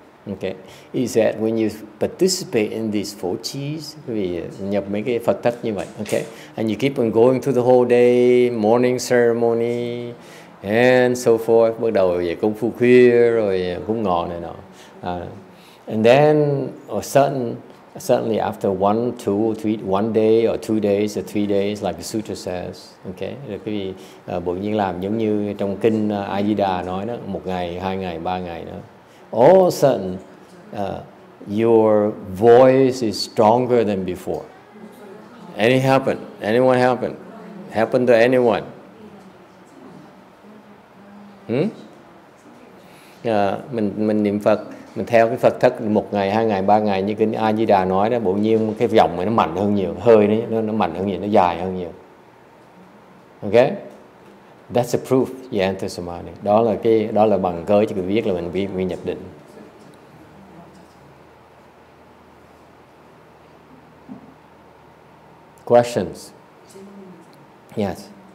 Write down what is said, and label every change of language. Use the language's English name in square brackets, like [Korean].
[English] Okay, is that when you participate in these four chis, [Vietnamese] vì nhập mấy cái Phật thất như vậy, [English] okay, and you keep on going through the whole day, morning ceremony, and so forth, [Vietnamese] bắt đầu về công phu khuya rồi cúng ngọ này nọ, [English] and then certainly after 1, 2, 3, 1 day or 2 days or 3 days, like the sutra says, okay, [Vietnamese] rồi cái gì bộ nhiên làm giống như trong kinh A Di Đà nói đó, 1 ngày, 2 ngày, 3 ngày nữa. [English] All of a sudden, your voice is stronger than before. Anyone happen? Happen to anyone? [Vietnamese] Mình niệm Phật, mình theo cái Phật thất 1 ngày, 2 ngày, 3 ngày như kinh A Di Đà nói đó, bộ nhiên cái giọng này nó mạnh hơn nhiều, hơi nó mạnh hơn nhiều, nó dài hơn nhiều. Okay? [English] That's a proof you enter samadhi. [Vietnamese] Đó là bằng cớ cho cái biết là mình nhập định. [English] Questions? Yes.